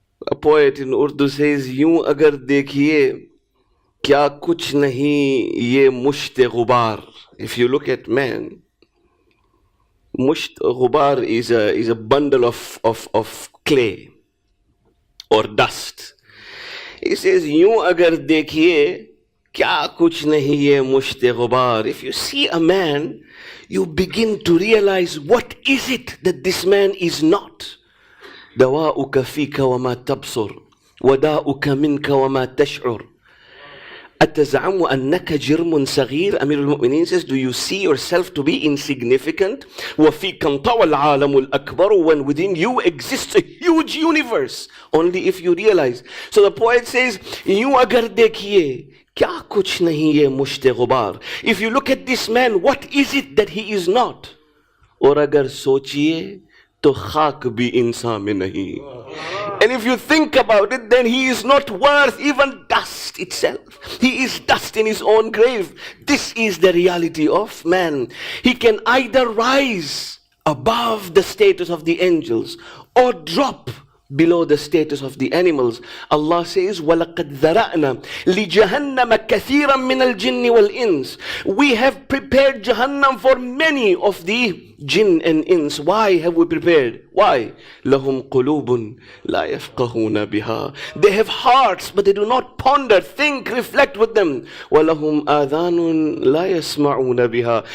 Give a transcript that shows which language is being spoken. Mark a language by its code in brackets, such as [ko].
[en] A poet in Urdu says, [ur] यूं अगर देखिए क्या कुछ नहीं ये मुश्त गुबार. [en] If you look at man, musht gubar is a bundle of clay or dust. He says, [ur] यूं अगर देखिए क्या कुछ नहीं ये मुश्त गुबार. [en] If you see a man, you begin to realize what is it that this man is not. [ar] دواؤك فيك وما تبصر وداؤك منك وما تشعر أتزعم أنك جرم صغير. [en] Amir al-Mu'mineen says, do you see yourself to be insignificant? [ar] وفيك انطوى العالم الأكبر. [en] When within you exists a huge universe, only if you realize. So the poet says, [ur] यूं अगर देखिए क्या कुछ नहीं ये मुश्त गुबार. [en] If you look at this man, what is it that he is not? [ur] और अगर सोचिए तो खाक भी इंसान में नहीं. [en] And if you think about it, then he is not worth even dust itself. He is dust in his own grave. This is the reality of man. He can either rise above the status of the angels or drop below the status of the animals. Allah says, [ar] وَلَقَدْ ذَرَأْنَا لِجَهَنَّمَ كَثِيرًا مِنَ الْجِنِّ وَالْإِنسِ. [en] We have prepared Jahannam for many of the jinn and ins. Why have we prepared? Why? [ar] لَهُمْ قُلُوبٌ لَا يَفْقَهُونَ بِهَا. [en] They have hearts, but they do not ponder, think, reflect with them. [ar] وَلَهُمْ آذَانٌ لَا يَسْمَعُونَ بِهَا.